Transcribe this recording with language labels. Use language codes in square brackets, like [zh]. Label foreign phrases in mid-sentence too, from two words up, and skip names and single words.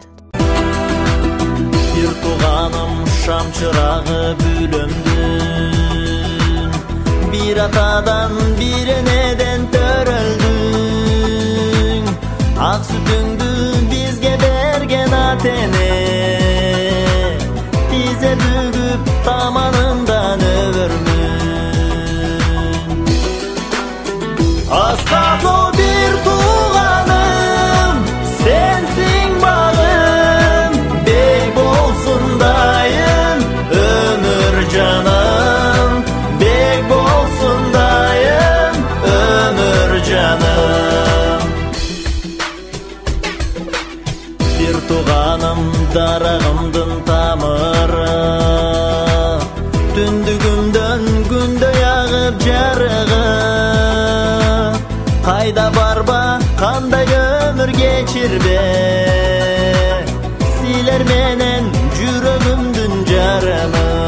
[ky] Бир тууганым шам чырагы бүлөмдүн, бир атадан бир энеден төрөлдүң. Ак сүтүңдү бизге берген ата-эне, тизе бүгүп таманымдан өбөрмүн. [kk] Асқазы bir туғаным, сенсің бағым, бек болсын дайым, өмір жаным, бек болсын дайым, өмір жаным. Bir туғаным дарағымдың тамыры, түндігімден күндөй ағып жарығы. [ky] Кайда барба, кандай өмүр кечирбе, силер менен жүрөгүмдүн жарымы.